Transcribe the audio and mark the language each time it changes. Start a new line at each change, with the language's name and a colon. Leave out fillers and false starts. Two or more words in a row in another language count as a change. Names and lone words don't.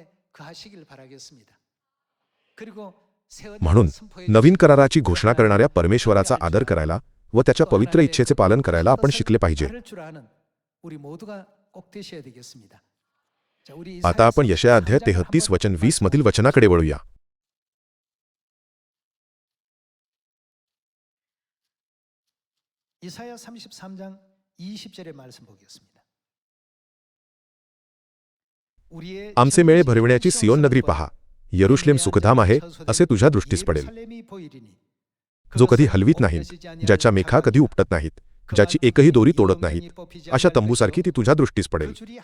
Marathi: म्हणून नवीन कराराची घोषणा करणाऱ्या परमेश्वराचा आदर करायला व त्याच्या पवित्र इच्छेचे पालन करायला आपण शिकले पाहिजे. आता आपण यशाया अध्याय 33 वचन 20 मधील वचनाकडे वळूया.
Korean: 이사야 33장 20절의 말씀 보겠습니다.
Marathi: आमचे मेळे भरविण्याची सियोन नगरी पहा, यरुशलेम सुखधाम आहे असे तुझ्या दृष्टीस पडेल, जो कधी हलवीत नाहीत, ज्याच्या मेखा कधी उपटत नाहीत, ज्याची एकही दोरी तोडत नाहीत, अशा तंबूसारखी ती तुझ्या दृष्टीस पडेल.